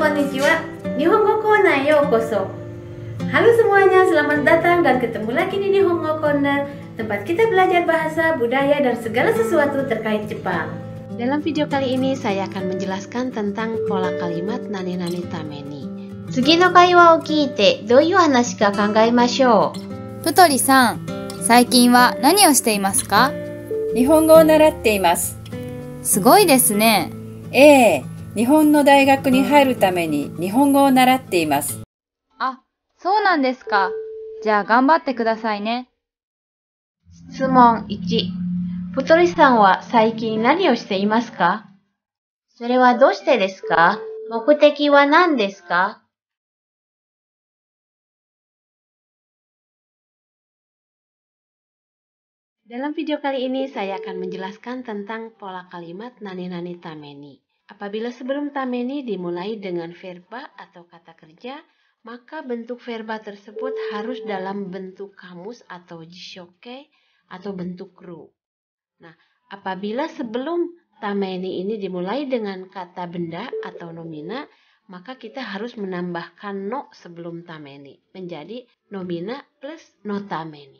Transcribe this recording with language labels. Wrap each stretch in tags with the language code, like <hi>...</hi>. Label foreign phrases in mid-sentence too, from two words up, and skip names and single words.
<ja>こんにちは、日本語 Corner ようこそ.</ja> <id>Halo semuanya, selamat datang dan ketemu lagi di Nihongo Corner, tempat kita belajar bahasa, budaya, dan segala sesuatu terkait Jepang. Dalam video kali ini saya akan menjelaskan tentang pola kalimat</id> <ja>何々ために. 次の会話を聞いて、どういう話か考えましょう. ぷとりさん、最近は何をしていますか？日本語を習っています。すごいですね。ええ、日本の大学に入るために日本語を習っています。あ、そうなんですか。じゃあ頑張ってくださいね。質問1、ぷとりさんは最近何をしていますか？それはどうしてですか？目的は何ですか？</ja> <id>Dalam video kali ini saya akan menjelaskan tentang pola kalimat</id> <ja>何々ために.</ja> <id>Apabila sebelum tameni dimulai dengan verba atau kata kerja, maka bentuk verba tersebut harus dalam bentuk kamus atau jishoke atau bentuk ru. Nah, apabila sebelum tameni ini dimulai dengan kata benda atau nomina, maka kita harus menambahkan no sebelum tameni, menjadi nomina plus</id> <ja>のために.</ja>